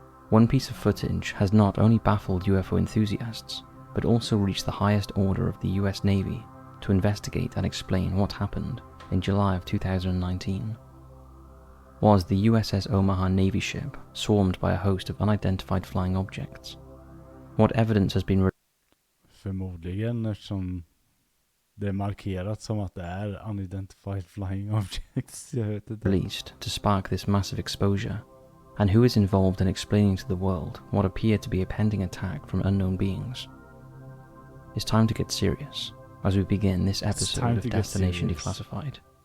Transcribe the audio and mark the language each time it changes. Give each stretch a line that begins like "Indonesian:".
English: One piece of footage has not only baffled UFO enthusiasts, but also reached the highest order of the US Navy to investigate and explain what happened in July of 2019. Was the USS Omaha Navy ship swarmed by a host of unidentified flying objects? What evidence has been
Swedish: Förmodligen, eftersom det är markerat som att det är
English: unidentified flying objects. Released to spark this massive exposure, and who is involved in explaining to the world what appear to be a pending attack from unknown beings? It's time to get serious as we begin this episode of Destination Declassified.